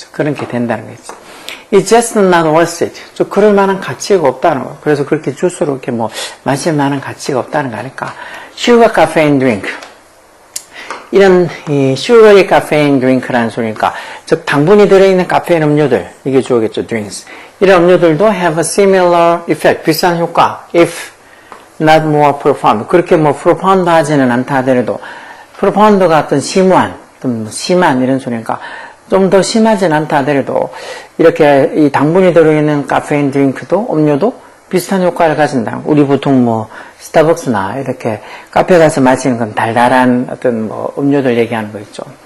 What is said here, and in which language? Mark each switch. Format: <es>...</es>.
<ko>그런 게 된다는 거지.</ko> <en>It's just not worth it.</en> <ko>좀 그럴 만한 가치가 없다는 거. 그래서 그렇게 주스로 이렇게 뭐 마실 만한 가치가 없다는 거 아닐까.</ko> <en>Sugar caffeine drink.</en> <ko>이런 이 슈거리 카페인 드링크라는 소리니까 즉 당분이 들어있는 카페인 음료들 이게 주어겠죠.</ko> <en>drinks.</en> <ko>이런 음료들도</ko> <en>have a similar effect.</en> <ko>비슷한 효과.</ko> <en>if not more profound.</en> <ko>그렇게 뭐 profound 하지는 않다 하더라도 profound가 어떤 심오한 좀 심한 이런 소리니까 좀 더 심하진 않다 하더라도 이렇게 이 당분이 들어있는 카페인 드링크도 음료도 비슷한 효과를 가진다. 우리 보통 뭐 스타벅스나 이렇게 카페 가서 마시는 건 달달한 어떤 뭐 음료들 얘기하는 거 있죠.</ko>